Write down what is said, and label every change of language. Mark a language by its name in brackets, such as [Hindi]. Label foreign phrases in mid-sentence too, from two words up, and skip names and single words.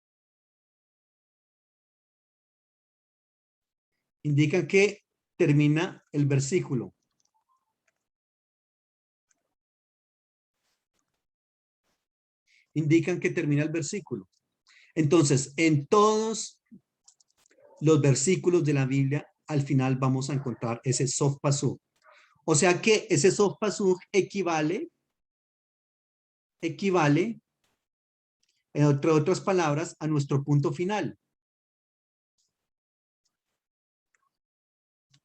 [Spanish] Indican que termina el versículo. Indican que termina el versículo. Entonces, en todos los versículos de la Biblia, al final vamos a encontrar ese [Hebrew] סוף פסוק. [Spanish] O sea que ese [Hebrew] סוף פסוק [Spanish] equivale, entre otras palabras, a nuestro punto final.